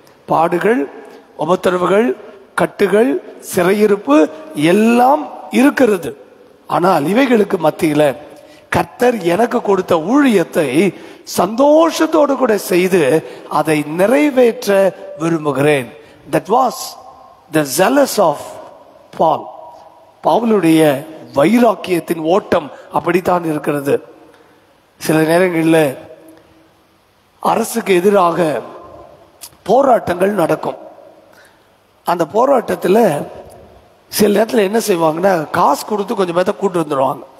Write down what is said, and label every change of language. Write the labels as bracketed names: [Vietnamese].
[Tamil] பாடுகள், உபத்திரவுகள், கட்டுகள், சிறையிருப்பு எல்லாம் இருக்கிறது. ஆனால் இவைகளுக்கு மத்தியில கர்த்தர் எனக்கு கொடுத்த ஊழியத்தை சந்தோஷத்தோடு கூட செய்து அதை நிறைவேற்ற விரும்புகிறேன். [English] That was the zealous of Paul. [Tamil] பவுலுடைய வைராக்கியத்தின் ஓட்டம் அப்படித்தான் இருக்கிறது. சில நேரங்களில் அரசுக்கு எதிராக போராட்டங்கள் நடக்கும். அந்த போராட்டத்தில் சில நேரத்தில் என்ன செய்வாங்கன்னா, காசு கொடுத்து கொஞ்சம் பேர்த்த கூட்டு வந்துடுவாங்க.